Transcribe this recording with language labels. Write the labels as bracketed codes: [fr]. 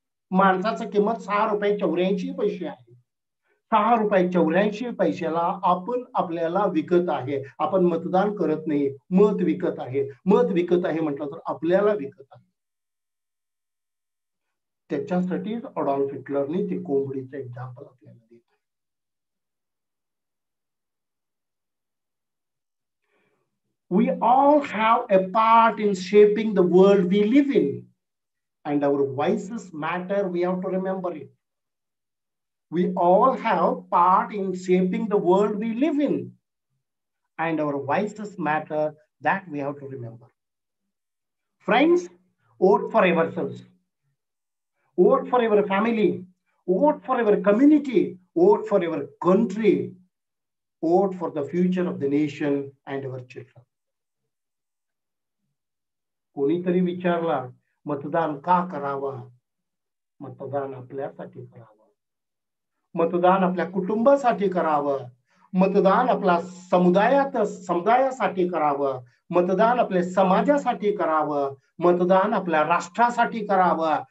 [mr] माणसाचं किंमत 6 रुपये 84 पैसे आहे. 6 रुपये 84 पैशाला आपण आपल्याला विकत आहे. आपण मतदान करत नाही, मत विकत आहे. मत विकत आहे म्हटलं तर आपल्याला विकत आहे. त्याच्यासाठीच अडॉल्फ हिटलरने ते कोंबडीचं एक्झाम्पल आपल्याला दिलं. [en] We all have a part in shaping the world we live in, and our voices matter. We have to remember it. We all have part in shaping the world we live in, and our voices matter. That we have to remember. Friends, vote for ourselves. Vote for our family. Vote for our community. Vote for our country. Vote for the future of the nation and our children. [mr] कोणीतरी विचारला, मतदान का करावा? मतदान आपल्यासाठी करावं. मतदान आपल्या कुटुंबासाठी करावं. मतदान आपल्या समुदायासाठी करावं. मतदान आपल्या समाजासाठी करावं. मतदान आपल्या राष्ट्रासाठी करावं.